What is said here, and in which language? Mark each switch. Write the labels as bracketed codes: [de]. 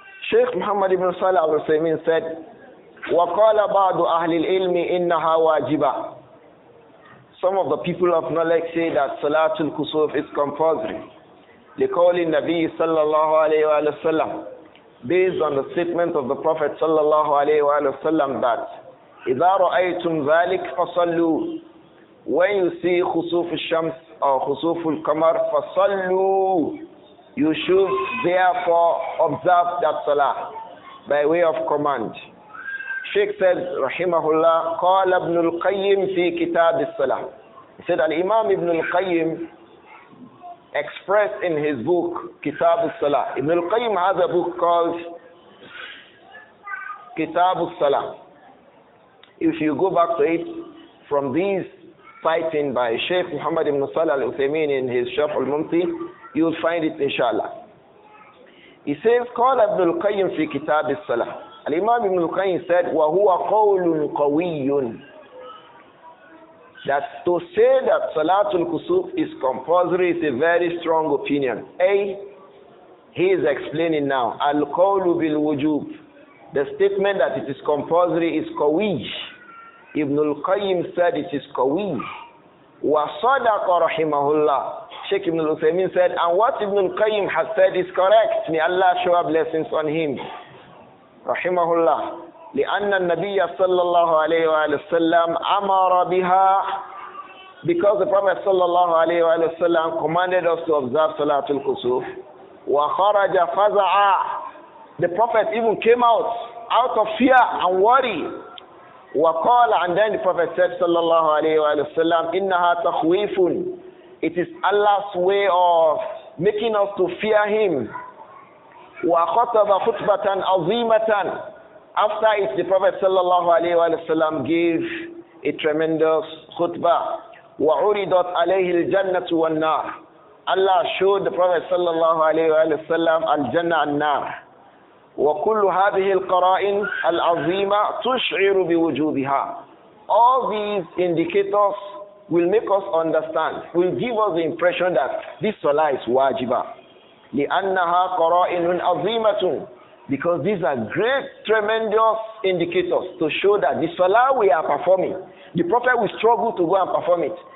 [ar] Sheikh Muhammad ibn Salih al-Uthaymeen said, وَقَالَ بَعْضُ أَهْلِ الْعِلْمِ إِنَّهَا وَاجِبَةٌ. [en] Some of the people of knowledge say that Salatul Khusoof is compulsory. [ar] لِقَوْلِ النَّبِيِّ صَلَّى اللَّهُ عَلَيْهِ وَآلِهِ وَسَلَّمَ. [en] Based on the statement of the Prophet [ar] صلى الله عليه وآله وسلم [en] that [ar] إِذَا رَأَيْتُمْ ذَلِكَ فَصَلُّوا. [en] When you see Khusoof al-Shams or Khusoof al-Qamar, فَصَلُّوا. You should therefore observe that Salah by way of command. Sheikh said, [ar] rahimahullah, قال ابن القيم في كتاب الصلاة. [en] He said, Al-Imam Ibn al-Qayyim expressed in his book, Kitab al-Salah. Ibn al-Qayyim has a book called Kitab al-Salah. If you go back to it, from these citing by Sheikh Muhammad ibn Salih al-Uthaymeen in his Sharh al-Mumti, you will find it inshallah. He says, [ar] قال ابن القيم في كتاب الصلاة. Al-Imam Ibn al-Qayyim said, وَهُوَ قَوْلٌ قَوِيٌّ. [en] That to say that Salatul Khusoof is compulsory is a very strong opinion. He is explaining now, [ar] Al-Qawlu bil-Wujub. [en] The statement that it is compulsory is qawi. Ibn al-Qayyim said it is qawi. [ar] وَصَدَقَ رَحِمَهُ. [en] Sheikh Ibn al-Uthaymeen said, and what Ibn al-Qayyim has said is correct. May Allah shower blessings on him. [ar] رحمه الله لأن النبي صلى الله عليه وآله وسلم أمر بها, [en] because the Prophet صلى الله عليه وآله وسلم commanded us to observe Salatul Khusoof. [ar] وخرج فزعا. [en] The Prophet even came out of fear and worry. [ar] وقال, [en] and then the Prophet said [ar] صلى الله عليه وآله وسلم إنها تخويف. [en] It is Allah's way of making us to fear Him. [ar] وَخَطَبَ خُطْبَةً عَظِيمَةً. [en] After it, the Prophet sallallahu alayhi wa sallam gave a tremendous khutbah. [ar] وَعُرِضَتْ عَلَيْهِ الْجَنَّةُ وَالنَّارِ. [en] Allah showed the Prophet sallallahu alayhi wa sallam al-Jannah and-Nar. [ar] وَكُلُّ هَذِهِ الْقَرَائِنِ الْعَظِيمَةِ تُشْعِرُ بِوُجُوبِهَا. [en] All these indicators will make us understand, will give us the impression that this salah is wajibah. [ar] لِأَنَّهَا قَرَائِنٌ عَظِيمَةٌ, [en] because these are great, tremendous indicators to show that the salah we are performing, the Prophet will struggle to go and perform it.